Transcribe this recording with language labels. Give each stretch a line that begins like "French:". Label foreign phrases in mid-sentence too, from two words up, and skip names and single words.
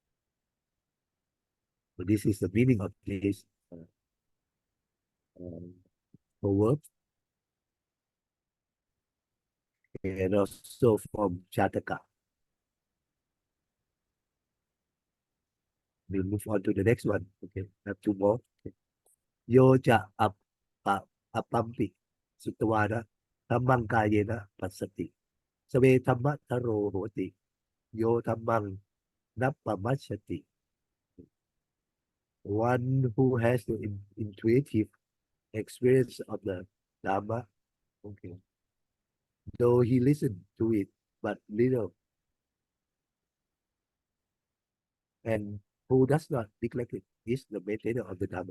English: So this is the meaning of this proverb, and also from Jataka. We'll move on to the next one. Okay, have two more. Okay.
Pali: Yo ja apampi sutavana dhammang kayena pasati save dhamma taro hoti yo dhammang nappamachati.
English: One who has the intuitive experience of the Dhamma, okay, though he listened to it but little, and who does not neglect it, is the maintainer of the Dhamma.